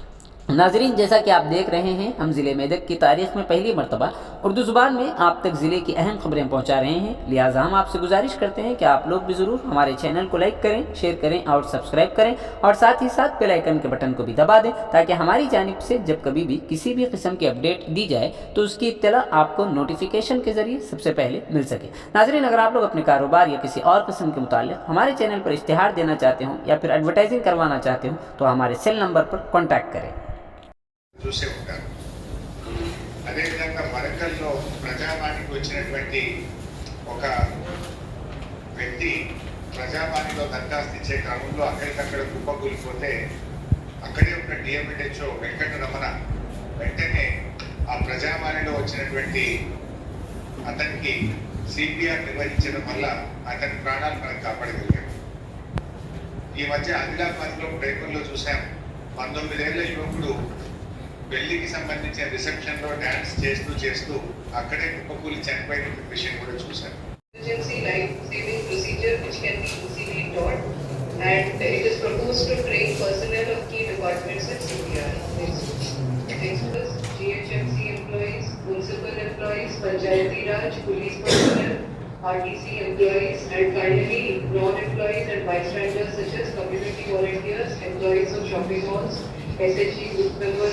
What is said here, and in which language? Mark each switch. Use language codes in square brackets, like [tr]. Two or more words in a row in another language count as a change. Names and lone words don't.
[ur] ناظرین، جیسا کہ آپ دیکھ رہے ہیں، ہم ضلع میدک کی تاریخ میں پہلی مرتبہ اردو زبان میں آپ تک ضلع کی اہم خبریں پہنچا رہے ہیں، لہٰذا ہم آپ سے گزارش کرتے ہیں کہ آپ لوگ بھی ضرور ہمارے چینل کو لائک کریں، شیئر کریں اور سبسکرائب کریں اور ساتھ ہی ساتھ [en] bell icon [ur] کے بٹن کو بھی دبا دیں تاکہ ہماری جانب سے جب کبھی بھی کسی بھی قسم کی اپڈیٹ دی جائے تو اس کی اطلاع آپ کو نوٹیفیکیشن کے ذریعے سب سے پہلے مل سکے۔ ناظرین، اگر آپ لوگ اپنے کاروبار یا کسی اور قسم کے متعلق ہمارے چینل پر اشتہار دینا چاہتے ہوں یا پھر ایڈورٹائزنگ کروانا چاہتے ہوں تو ہمارے سیل نمبر پر کانٹیکٹ کریں۔ [te] చూసే ఉంటారు. అదేవిధంగా వరంగల్లో ప్రజావాణికి వచ్చినటువంటి ఒక వ్యక్తి ప్రజావాణిలో దరఖాస్తు ఇచ్చే క్రమంలో అక్కడికక్కడ కుప్పకూలిపోతే అక్కడే ఉన్న DMHO వెంకటరమణ వెంటనే ఆ ప్రజావాణిలో వచ్చినటువంటి అతనికి CPR నిర్వహించడం వల్ల అతని ప్రాణాలు మనకు కాపాడగలిగాం. ఈ మధ్య ఆదిలాబాద్లో పేపర్లో చూసాం, 19 ఏళ్ల యువకుడు పెళ్లికి సంబంధించిన రిసెప్షన్ లో డాన్స్ చేస్తూ అక్కడే కుప్పకూలి చనిపోయిన విషయం కూడా చూశారు. [en] Emergency life saving procedure which can be easily taught, and it is proposed to train personnel of key departments at CPR. Experts, GHMC employees, municipal employees, Panchayati Raj, police personnel, RTC employees, and finally non-employees and bystanders such as community volunteers, employees of shopping malls, SHG group members.